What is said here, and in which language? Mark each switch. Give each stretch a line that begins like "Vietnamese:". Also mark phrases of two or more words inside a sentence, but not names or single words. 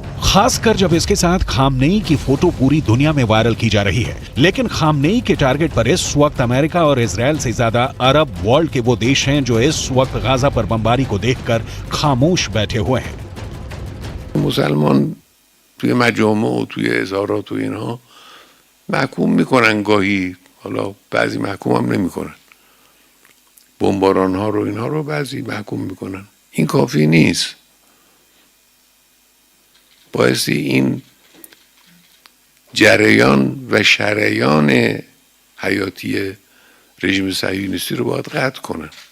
Hindi: खासकर जब इसके साथ खामनेई की फोटो पूरी दुनिया में वायरल की जा रही है। लेकिन खामनेई के टारगेट पर इस वक्त अमेरिका और इजरायल से ज्यादा अरब वर्ल्ड के वो देश हैं जो इस वक्त गाजा पर बमबारी को देखकर खामोश बैठे हुए हैं।
Persian: मुसलमान توی مجامع و توی ازارات و اینها محکوم میکنن گاهی، حالا بعضی محکوم هم نمیکنن، بمباران ها رو اینها رو بعضی محکوم میکنن. این کافی نیست. بایستی این جریان و شریان حیاتی رژیم صهیونیستی رو باید قطع کنن.